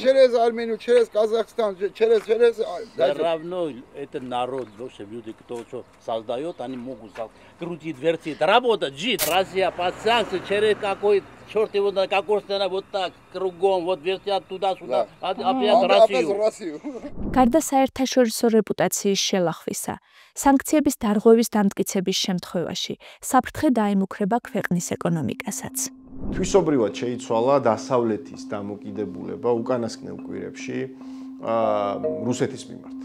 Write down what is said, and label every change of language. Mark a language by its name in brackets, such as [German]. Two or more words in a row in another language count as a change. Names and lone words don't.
[Russian] Через Армению, через Казахстан, через... Все равно это народ, люди, кто что создает, они могут крутить, вертеть, работать, жить. Россия под санкции, через какой черт его, какой страна, вот так, кругом, вот вертят туда-сюда, опять Россию. [Georgian] გარდა საერთაშორისო რეპუტაციის შელახვისა, სანქციების დარღვევის დამტკიცების შემთხვევაში საფრთხე დაემუქრება ქვეყნის ეკონომიკასაც. თვისობრივად შეიცვალა დასავლეთის დამოკიდებულება უკანასკნელ კვირებში რუსეთის მიმართ.